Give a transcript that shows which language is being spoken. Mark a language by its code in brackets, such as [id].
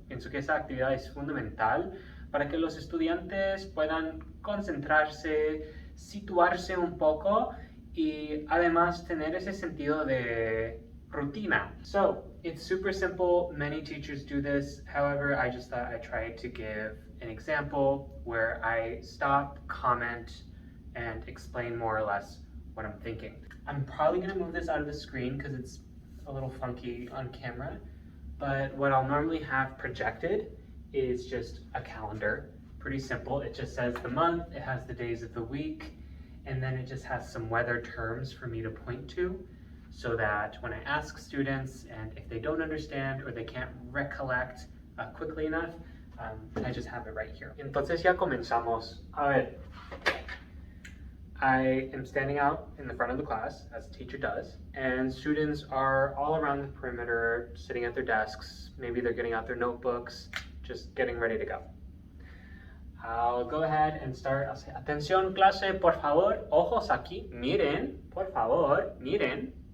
[es] Pienso que esa actividad es fundamental para que los estudiantes puedan concentrarse, situarse un poco y además tener ese sentido de rutina. [en] So, it's super simple. Many teachers do this. However, I just thought I'd try to give an example where I stop, comment, and explain more or less what I'm thinking. I'm probably gonna move this out of the screen because it's a little funky on camera, but what I'll normally have projected is just a calendar. Pretty simple. It just says the month, it has the days of the week, and then it just has some weather terms for me to point to so that when I ask students and if they don't understand or they can't recollect quickly enough, I just have it right here. [es] Entonces ya comenzamos. A ver, [en] I am standing out in the front of the class, as a teacher does, and students are all around the perimeter, sitting at their desks. Maybe they're getting out their notebooks, just getting ready to go. I'll go ahead and start. I'll say, [es] atención clase, por favor, ojos aquí, miren, por favor, miren.